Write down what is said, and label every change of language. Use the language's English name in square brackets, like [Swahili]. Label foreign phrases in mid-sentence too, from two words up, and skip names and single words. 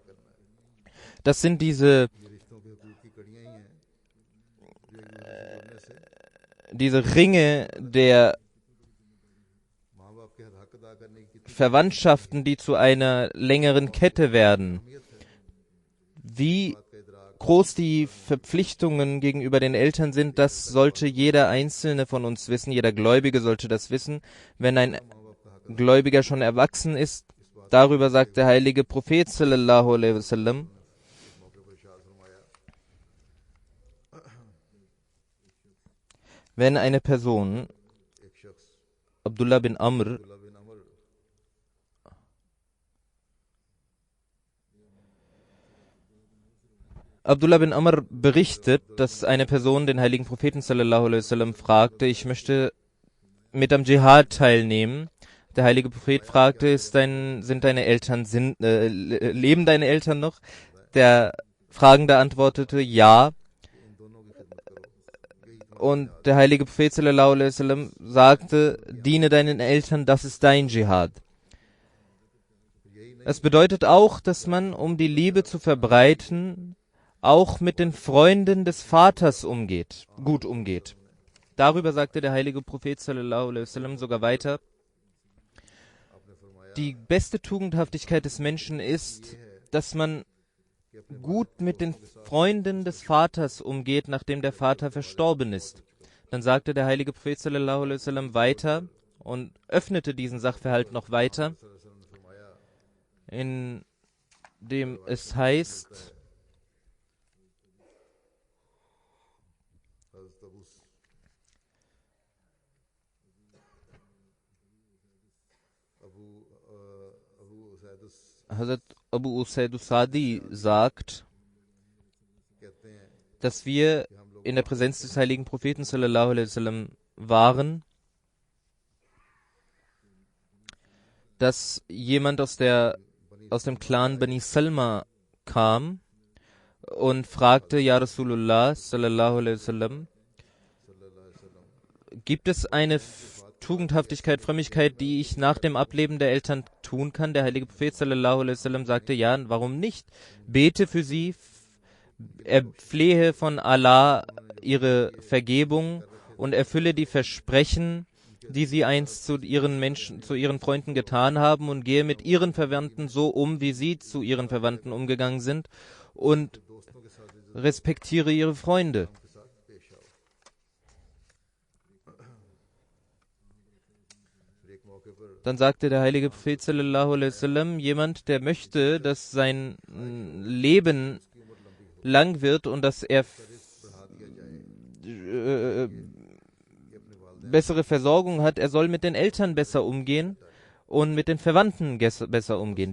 [German] Das sind diese Ringe der Verwandtschaften, die zu einer längeren Kette werden. Wie groß die Verpflichtungen gegenüber den Eltern sind, das sollte jeder Einzelne von uns wissen, jeder Gläubige sollte das wissen. Wenn ein Gläubiger schon erwachsen ist, darüber sagt der heilige Prophet [Arabic] صلى الله عليه وسلم, [German] wenn eine Person, Abdullah bin Amr berichtet, dass eine Person den heiligen Propheten [Arabic] صلى الله عليه وسلم [German] fragte, ich möchte mit am Dschihad teilnehmen. Der heilige Prophet fragte, leben deine Eltern noch? Der Fragende antwortete, ja. Und der heilige Prophet [Arabic] صلى الله عليه وسلم [German] sagte, diene deinen Eltern, das ist dein Dschihad. Es bedeutet auch, dass man, um die Liebe zu verbreiten, auch mit den Freunden des Vaters gut umgeht. Darüber sagte der heilige Prophet [Arabic] صلى الله عليه وسلم [German] sogar weiter, die beste Tugendhaftigkeit des Menschen ist, dass man gut mit den Freunden des Vaters umgeht, nachdem der Vater verstorben ist. Dann sagte der heilige Prophet [Arabic] صلى الله عليه وسلم [German] weiter und öffnete diesen Sachverhalt noch weiter, in dem es heißt, Hazrat Abu Usaid Sadi sagt, dass wir in der Präsenz des heiligen Propheten [Arabic] صلى الله عليه وسلم [German] waren, dass jemand aus dem Clan Bani Salma kam und fragte, [Arabic] يا رسول الله صلى الله عليه وسلم, [German] gibt es eine Tugendhaftigkeit, Frömmigkeit, die ich nach dem Ableben der Eltern tun kann? Der heilige Prophet [Arabic] صلى الله عليه وسلم [German] sagte, ja, warum nicht? Bete für sie, flehe von Allah ihre Vergebung und erfülle die Versprechen, die sie einst zu ihren Freunden getan haben, und gehe mit ihren Verwandten so um, wie sie zu ihren Verwandten umgegangen sind, und respektiere ihre Freunde. Dann sagte der heilige Prophet [Arabic] صلى الله عليه وسلم, [German] jemand, der möchte, dass sein Leben lang wird und dass er bessere Versorgung hat, er soll mit den Eltern besser umgehen und mit den Verwandten besser umgehen.